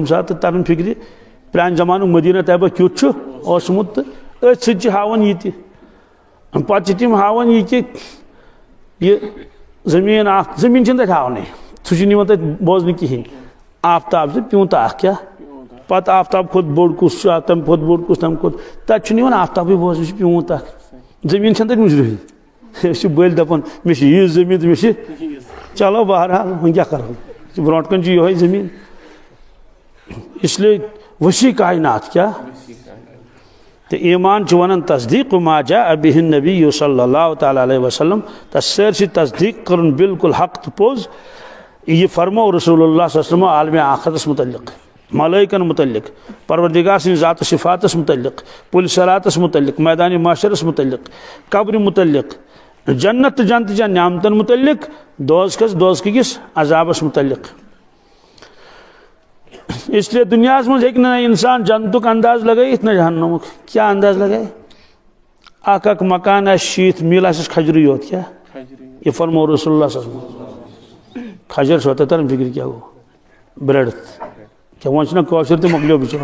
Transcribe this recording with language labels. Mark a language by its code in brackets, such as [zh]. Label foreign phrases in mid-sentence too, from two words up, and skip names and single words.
[ks] تَمہِ ساتہٕ تران فِکرِ پرٛانہِ زمانُک مدیٖنہ طیبہ کیُتھ چھُ اوسمُت تہٕ أتھۍ سۭتۍ چھِ ہاوان یہِ تہِ پتہٕ چھِ تِم ہاوان یہِ کہِ یہ زمین چھنہٕ تتہِ ہاونٕے سُہ چھُنہٕ یِوان تتہِ بوزنہٕ کِہیٖنۍ آفتاب زِ پیوٗنٛت اکھ کیٛاہ پتہٕ آفتاب کھۄتہٕ بوٚڑ کُس چھُ تمہِ کھۄتہٕ بوٚڑ کُس تمہِ کھۄتہٕ تتہِ چھُنہٕ یِوان آفتابٕے بوزنہٕ یہِ چھُ پیوٗنٛت اکھ زٔمیٖن چھنہٕ تتہِ مُجرٕے أسۍ چھِ بٔلۍ دپان مےٚ چھِ یٖژ زٔمیٖن تہٕ مےٚ چھِ چلو بہرحال وۄنۍ کیٛاہ کرو برونٛٹھ کَنہِ چھُ یِہوے زٔمیٖن [ur] اس لیے [ks] وسیع کائنات کیٛاہ تہٕ ایمان چھُ وَنان تصدیٖق [ar] ما جاء بِہِ النبی [ks] صلی اللہ تعالیٰ علیہ وسلم تس سٲرسٕے تصدیٖق کٔرٕن بالکل حق تہٕ پوٚز یہِ فرمو رسول اللہ صلی اللہ علیہ وسلم عالمِ آخرتس متعلق ملٲیکن متعلق پروردگار سٕنٛدِ ذات صفاتس متعلق پُلہِ صراتس متعلق میدانِ معاشرس متعلق قبرِ متعلق جنت تہٕ جنتٕچن نعمتن متعلق دوزخٕکِس عذابس متعلق [ur] اس لیے [ks] دنیا مز ہیٚکہِ نہٕ انسان جنتُک انداز لگٲیِتھ نہ جہنمُک کیٛاہ انداز لگایہِ اکھ مکان آسہِ 60 میٖل آسٮ۪س کھجرٕے یوت کیٛاہ یہِ فرمو رسول اللہ صلی اللہ علیہ وسلم کھجر چھُوا تۄہہِ تران فِکرِ کیٛاہ گوٚو برٛٮ۪ڈتھ کیٛاہ وۄنۍ چھُنہ کٲشُر تہِ مۄکلیو بِچور